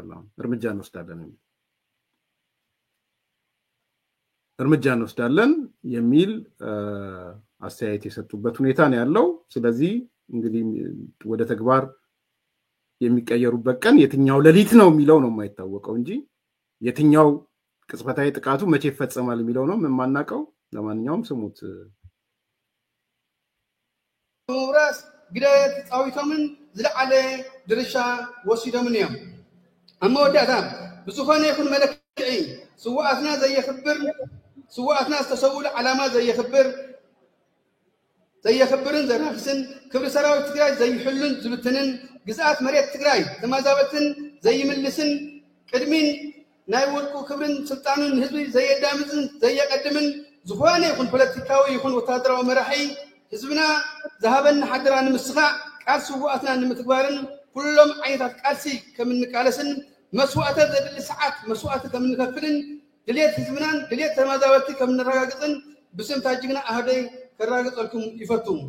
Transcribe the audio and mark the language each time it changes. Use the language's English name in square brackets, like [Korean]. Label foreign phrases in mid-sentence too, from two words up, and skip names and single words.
[Amharic] አሁን እርምጃ እንወስዳለን የሚል አስተያየት የሰጡበት ሁኔታ ነው ያለው። ስለዚህ እንግዲህ ወደ ተግባር የሚቀየሩበት ቀን የትኛው ሌሊት ነው የሚለው ነው የማይታወቀው እንጂ የትኛው ቅጽበታዊ ጥቃቱ መቼ ይፈጸማል የሚለው ነው የማናውቀው። ለማንኛውም ስሙት። [Tigrinya] ግዳያት ጻዊቶምን ዝለዓለ ድርሻ ወሲዶምን እዮም ኣመወዳእታ ብዝኾነ ይኹን መለክዒ ስዋኣትና ዘየኽብር ስዋኣትና ዝተሰውሉ ዓላማ ዘየኽብርን ዘናክስን ክብሪ ሰራዊት ትግራይ ዘይሕሉን ዝብትንን ግዝኣት መሬት ትግራይ ተማዛበትን ዘይምልስን ቅድሚን ናይ ውልቁ ክብርን ስልጣኑን ህዝቢ ዘየዳምፅን ዘየቀድምን ዝኾነ ይኹን ፖለቲካዊ ይኹን ወታደራዊ መራሒ ህዝብና ዝሃበና ሓደራ ንምስኻዕ ቃል ስዋኣትና ንምትግባርን ኩሎም ዓይነታት ቃልሲ ከምንቃለስን መስዋዕታት ዘድሊ ሰዓት መስዋዕት ከምንከፍልን ድሌት ህዝብናን ድሌት ተማዛበልቲ ከምንረጋግፅን ብስም ታጅግና ኣህደይ ከራግፀልኩም ይፈቱ